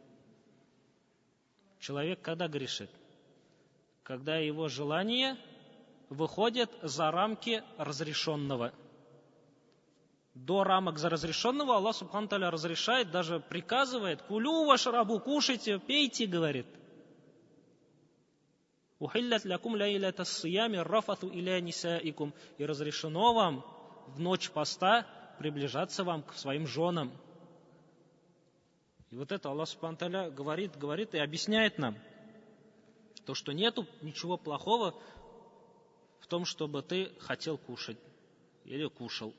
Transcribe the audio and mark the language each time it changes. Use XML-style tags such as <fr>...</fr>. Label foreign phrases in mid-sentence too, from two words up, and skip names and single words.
<ru>Человек когда грешит? Когда его желания выходят за рамки разрешенного. До рамок за разрешенного Аллах</ru> <ar>سبحانه وتعالى</ar> <ru>разрешает, даже приказывает:</ru> <ar>«كلوا واشربوا»,</ar> <ru>кушайте, пейте, говорит.</ru> <ar>«أحل لكم ليلة الصيام الرفث إلى نسائكم».</ar> <ru>И разрешено вам в ночь поста приближаться вам к своим женам. И вот это Аллах</ru> <ar>سبحانه وتعالى</ar> <ru>говорит и объясняет нам, то, что нету ничего плохого в том, чтобы ты хотел кушать или кушал.</ru>